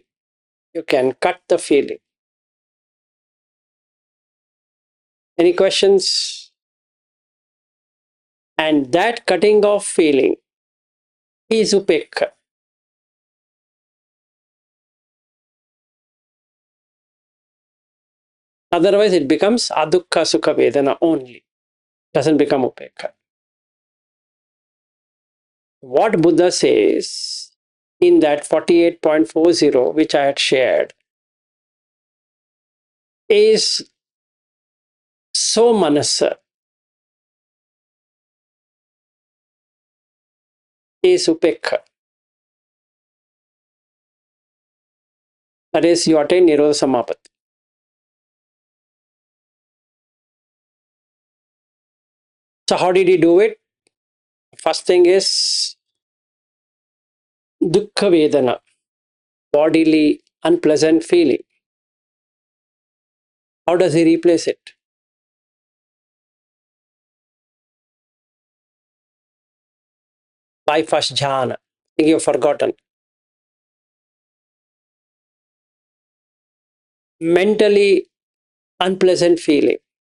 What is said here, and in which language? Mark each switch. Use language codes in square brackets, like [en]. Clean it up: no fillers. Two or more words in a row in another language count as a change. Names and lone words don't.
[en] You can cut the feeling. Any questions? And that cutting off feeling is upekha. Otherwise, it becomes [pi] adukha sukha vedana [en] only. Doesn't become upekha. What Buddha says in that 48.40, which I had shared, is so manasa, is upekha. That is, you attain [pi] Nirodha Samapatti. [en] So how did he do it? First thing is [pi] dukkha vedana, [en] bodily unpleasant feeling. How does he replace it? By first jhana. I think you've forgotten. Mentally unpleasant feeling.